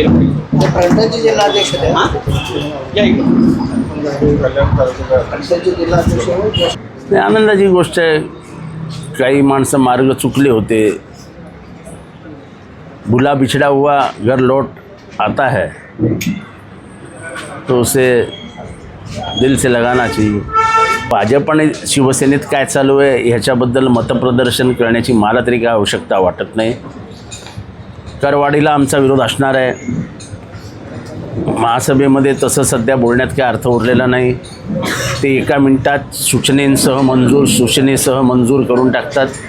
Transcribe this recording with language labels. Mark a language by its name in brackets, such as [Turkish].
[Marathi] जिल्हाध्यक्ष आनंदाची गोष्ट आहे. काही माणसं मार्ग चुकले होते. [Hindi] भूला बिछड़ा हुआ घर लौट आता है तो उसे दिल से लगाना चाहिए. [Marathi] भाजप आणि शिवसेनेत काय चालू आहे ह्याच्याबद्दल मतप्रदर्शन करण्याची मला तरी काय आवश्यकता वाटत नाही. करवाढीला आमचा विरोध असणार आहे. महासभेमध्ये तसं सध्या बोलण्यात काय अर्थ उरलेला नाही. ते एका मिनिटात सूचनेसह मंजूर करून टाकतात.